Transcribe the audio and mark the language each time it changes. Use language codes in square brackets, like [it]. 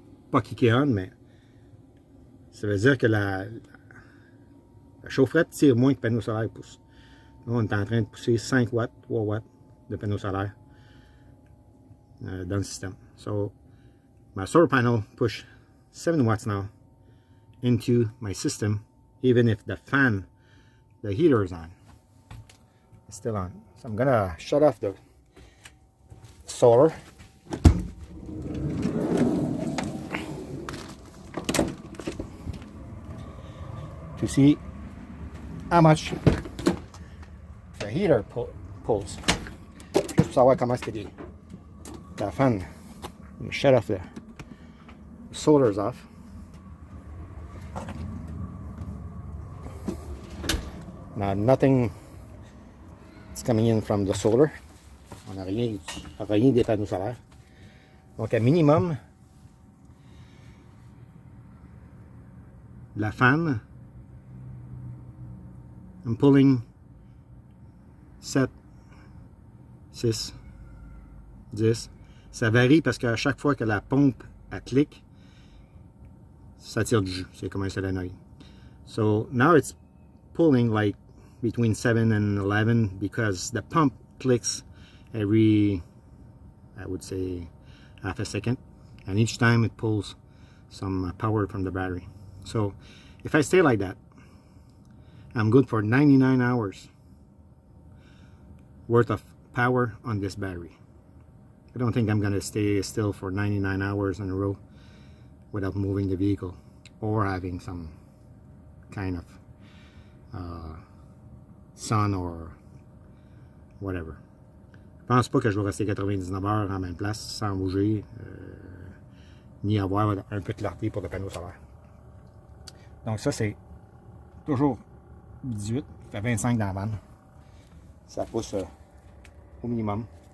[fr] pas kicker on, mais ça veut dire que la chaufferette tire moins que le panneau solaire pousse. Là, on est en train de pousser 5 watts, 3 watts de panneau solaire dans le système. [en] So, my solar panel push 7 watts now into my system, even if the fan, the heater is on. It's still on. So I'm gonna shut off the solar. To see how much the heater pulls. [fr] Juste pour savoir comment est-ce que la fan. [en] Shut off the solar is off. Now nothing is coming in from the solar. [fr] On n'a rien des panneaux solaires. Donc à minimum, la fan, [en] I'm pulling 7, 6, 10. [fr] Ça varie parce qu'à chaque fois que la pompe elle clique, ça tire du jus. C'est comme un solénoïde. [en] So now it's pulling like between 7 and 11 because the pump clicks every, I would say, half a second. And each time it pulls some power from the battery. So if I stay like that, I'm good for 99 hours worth of power on this battery. I don't think I'm going to stay still for 99 hours in a row without moving the vehicle or having some kind of sun or whatever. [fr] Je pense pas que je vais rester 99 heures en même place sans bouger ni avoir un peu de clarté pour le panneau solaire. Donc ça c'est toujours 18, il fait 25 dans la vanne. Ça pousse au minimum.